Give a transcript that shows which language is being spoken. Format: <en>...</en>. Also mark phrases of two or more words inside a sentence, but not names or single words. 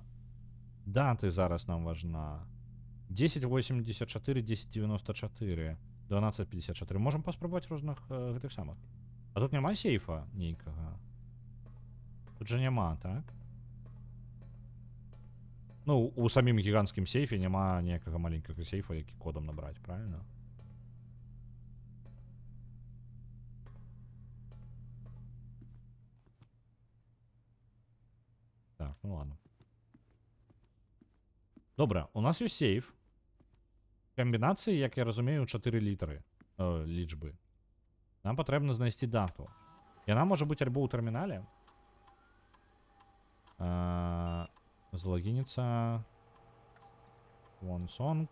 <be>Даты зараз нам важна. 1084, 1094, 1254. Можем паспрабаваць розных гэтых самых. А тут няма сейфа нейкага. Тут же няма, так? Ну, у самім гіганцкім сейфе няма ніякага маленькага сейфа, які кодам набраць,</be> <ru>правильно? Так, ну ладно.</ru> <be>Добре, у нас ёсць сейф. Камбінацыі, як я разумею, 4 літары. Лічбы. Нам патрэбна знайсці дату. Яна можа быць альбо ў тэрмінале. Залогініцца. OneSong.</be>